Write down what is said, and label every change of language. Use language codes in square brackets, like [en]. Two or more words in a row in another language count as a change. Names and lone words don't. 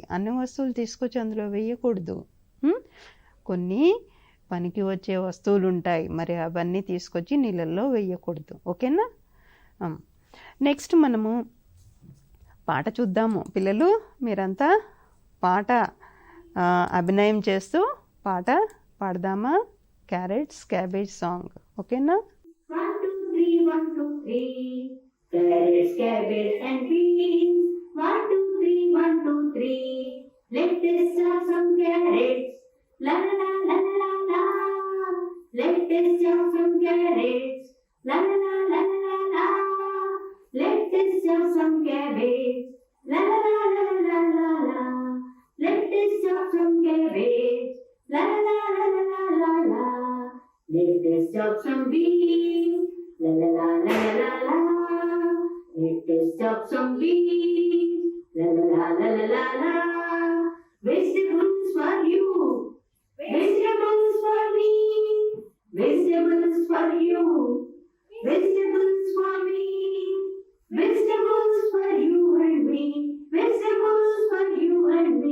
[te] అన్ని వస్తువులు తీసుకొచ్చి అందులో వేయకూడదు. కొన్ని పనికి వచ్చే వస్తువులు ఉంటాయి, మరి అవన్నీ తీసుకొచ్చి నీళ్ళల్లో వేయకూడదు. ఓకేనా? నెక్స్ట్ మనము పాట చూద్దాము. పిల్లలు మీరంతా పాట అభినయం చేస్తూ పాట పాడదామా? [en] carrots cabbage song. ఓకేనా? 1 2 3 1 2 3 carrots, cabbage and beans. 1 2 3 1 2 3 let us have some carrots. La la la la la la. Let us have some carrots. La la la la la la. Let us have some cabbage. La la la la la la la. Let us have some cabbage. La la la la la la la. Let us chop some beans. La la la la la la. Let us chop some beans. La la la la la la. Vegetables for you. Vegetables for me. Vegetables for you. Vegetables for me. Vegetables for you and me. Vegetables for you and me.